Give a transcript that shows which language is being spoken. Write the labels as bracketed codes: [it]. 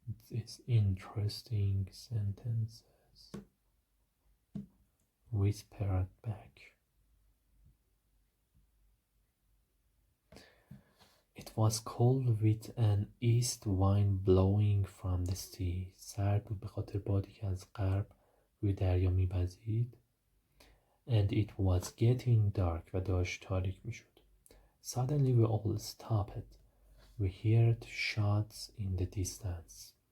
[en] These interesting sentences. Whispered back. It was cold with an east wind blowing from the sea. [fa] سرد بود به خاطر بادی که از غرب روی دریا می‌وزید. [en] And it was getting dark [fa] و داشت تاریک می‌شد. [en] Suddenly we all stopped. We heard shots in the distance.